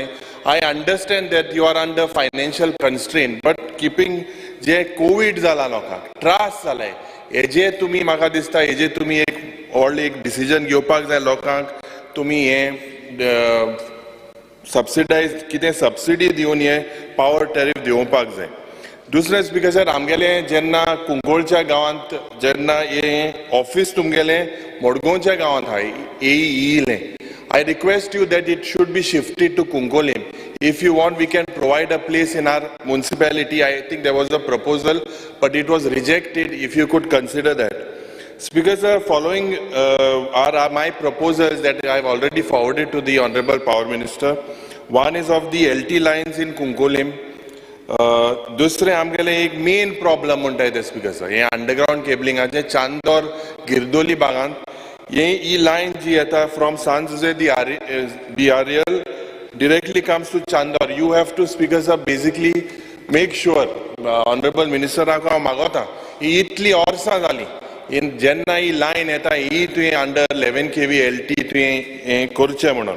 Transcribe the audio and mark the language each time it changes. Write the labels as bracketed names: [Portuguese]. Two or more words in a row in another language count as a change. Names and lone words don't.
[English] I understand that you are under financial constraint but keeping [Konkani] जे कोविड जाला लोकांक त्रास जाले हेजे तुमी म्हाका दिसता हेजे तुमी एक व्हडलें एक डिसिजन घेवपाक जाय लोकांक तुमी हे सबसिडायज कितें सबसिडी दिवन हे [English] power tariff [Konkani] दिवपाक जाय. दुसरे स्पीकर सर आमगेले जेन्ना कुंकोळच्या गांवांत जेन्ना हे ऑफिस तुमगेले मडगांवच्या गांवांत आहा येयलें [English] I request you that it should be shifted to Kunkolim. If you want, we can provide a place in our municipality. I think there was a proposal, but it was rejected. If you could consider that. Speaker sir, following are my proposals that I have already forwarded to the Honorable Power Minister. One is of the LT lines in Kunkolim. [Konkani] दुसरे आमगेले एक [English] main problem [Konkani] म्हणटाय ते स्पीकर सर हे अंडरग्राउंड केबलिंगाचे चांदोर गिरदोली भागांत ही लायन जी येता फ्रॉम सांजुजे [English] BRL directly comes to Chandor. You have to speaker sir basically make sure Honorable Minister [Konkani] हांव मागोता ही इतली वर्सां जाली जेन्ना ही लायन येता ही तुवें अंडर 11 kV LT तुवें हें करचें म्हणून.